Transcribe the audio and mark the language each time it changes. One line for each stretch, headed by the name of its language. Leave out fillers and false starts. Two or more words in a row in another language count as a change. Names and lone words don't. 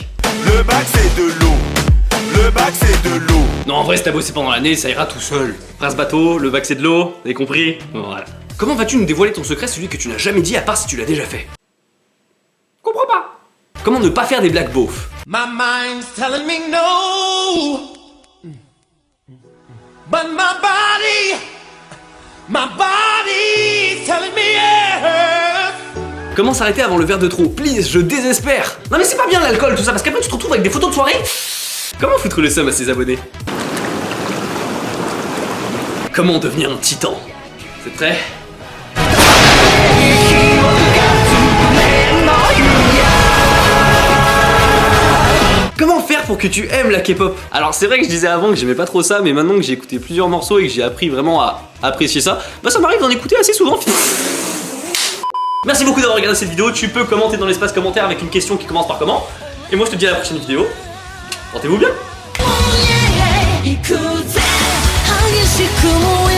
French: Le bac c'est de l'eau. Le bac c'est de l'eau. Non en vrai si t'as bossé pendant l'année, ça ira tout seul. Prince bateau, le bac c'est de l'eau, vous avez compris? Voilà. Comment vas-tu nous dévoiler ton secret, celui que tu n'as jamais dit à part si tu l'as déjà fait? Comprends pas. Comment ne pas faire des blagues beaufs?
English: My mind's telling me no, but my body's telling me yes.
French: Comment s'arrêter avant le verre de trop? Please, je désespère. Non mais c'est pas bien l'alcool tout ça, parce qu'après tu te retrouves avec des photos de soirée. Comment foutre le seum à ses abonnés? Comment devenir un titan? C'est prêt? Comment faire pour que tu aimes la K-pop. Alors c'est vrai que je disais avant que j'aimais pas trop ça, mais maintenant que j'ai écouté plusieurs morceaux et que j'ai appris vraiment à apprécier ça, bah ça m'arrive d'en écouter assez souvent. Merci beaucoup d'avoir regardé cette vidéo, tu peux commenter dans l'espace commentaire avec une question qui commence par comment. Et moi je te dis à la prochaine vidéo, portez-vous bien.
Japanese: 行くぜ激しく